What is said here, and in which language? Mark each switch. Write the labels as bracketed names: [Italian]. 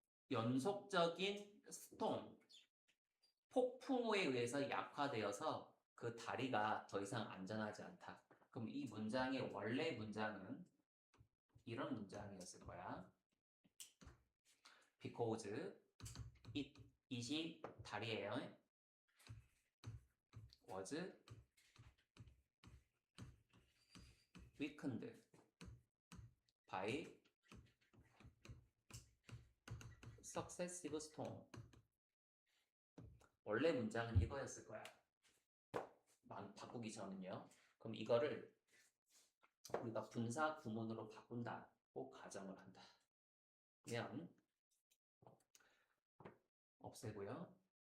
[Korean] 연속적인 스톰, 폭풍우에 의해서 약화되어서 그 다리가 더 이상 안전하지 않다. 그럼 이 문장의 원래 문장은 이런 문장이었을 거야. [English] Because it [Korean] 이 다리예요. [English] Was weakened by successive storm. [Korean] 원래 문장은 이거였을 거야. 바꾸기 전은요. 그럼 이거를 우리가 분사 구문으로 바꾼다고 가정을 한다. 그러면 없애고요.